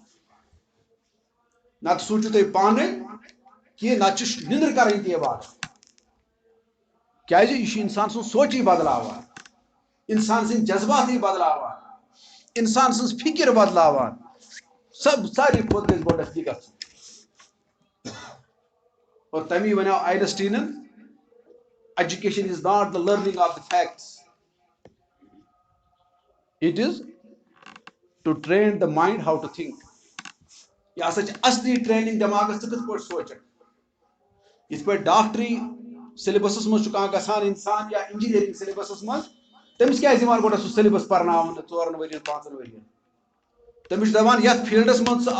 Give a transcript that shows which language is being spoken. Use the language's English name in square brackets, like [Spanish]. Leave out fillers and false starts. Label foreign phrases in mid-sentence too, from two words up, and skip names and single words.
[Kashmiri] نتہٕ سوٗنٛچِو تُہۍ پانے کہ نتہٕ چھُ نندٕر کرٕنۍ تہِ عبادت کیازِ یہِ چھُ انسان سُنٛد سونٛچے بدلاوان انسان سٕنٛدۍ جذباتے بدلاوان انسان سٕنٛز فکر بدلاوان ساروی کھۄتہٕ گژھِ گۄڈنیتھ یہِ گژھُن اور تمی ونیو آینسٹینن [English] education is not the learning of the facts it is to train the mind how to think [Kashmiri] یہ ہسا اصلی ٹریننگ دماغس ژٕ کِتھ پٲٹھۍ سونٛچکھ یِتھ پٲٹھۍ ڈاکٹری سیلبسس منٛز چھُ کانٛہہ گژھان انسان یا [English] engineering syllabus [Kashmiri] منٛز تٔمِس کیازِ یِوان گۄڈٕ سُہ سیلبس پرناونہٕ 4 ؤرین 5 ؤرین تٔمِس چھُ دپان یتھ فیٖلڈس منٛز ژٕ